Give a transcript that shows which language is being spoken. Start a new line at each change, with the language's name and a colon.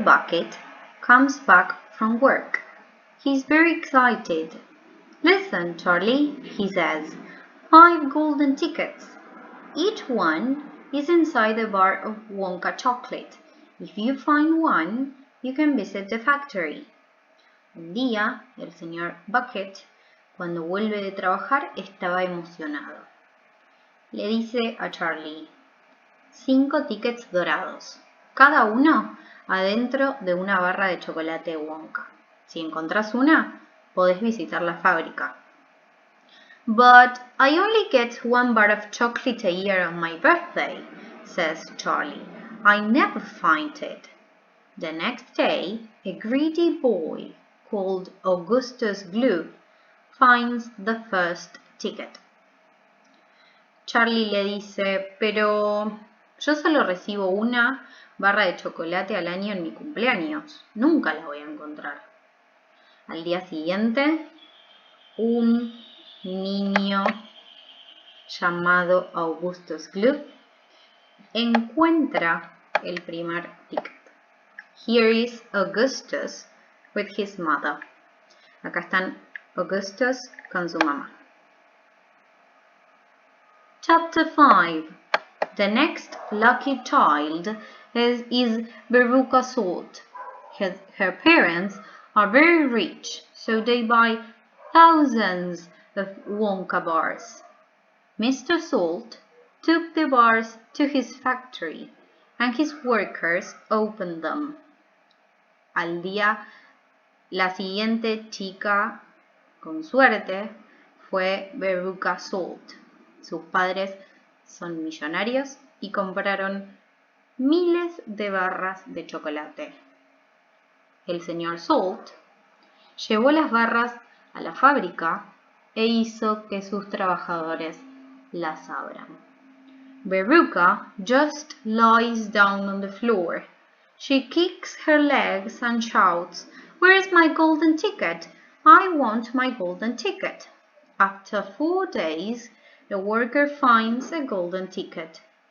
English: Bucket comes back from work. He's very excited. "Listen, Charlie," he says, "5 golden tickets. Each one is inside a bar of Wonka chocolate. If you find one, you can visit the factory."
Spanish: Un día, el señor Bucket, cuando vuelve de trabajar, estaba emocionado. Le dice a Charlie: 5 tickets dorados, cada uno adentro de una barra de chocolate Wonka. Si encontrás una, podés visitar la fábrica.
English: "But I only get 1 bar of chocolate a year on my birthday," says Charlie. "I never find it." The next day, a greedy boy called Augustus Gloop finds the first ticket.
Spanish: Charlie le dice: "Pero yo solo recibo una barra de chocolate al año en mi cumpleaños. Nunca la voy a encontrar." Al día siguiente, un niño llamado Augustus Gloop encuentra el primer ticket.
English: Here is Augustus with his mother.
Spanish: Acá están Augustus con su mamá.
English: Chapter 5. The next lucky child is Veruca Salt. Her parents are very rich, so they buy thousands of Wonka bars. Mr. Salt took the bars to his factory, and his workers opened them.
Spanish: La siguiente chica, con suerte, fue Veruca Salt. Sus padres son millonarios y compraron miles de barras de chocolate. El señor Salt llevó las barras a la fábrica e hizo que sus trabajadores las abran.
English: Veruca just lies down on the floor. She kicks her legs and shouts, "Where's my golden ticket? I want my golden ticket." After 4 days, the worker finds a golden ticket.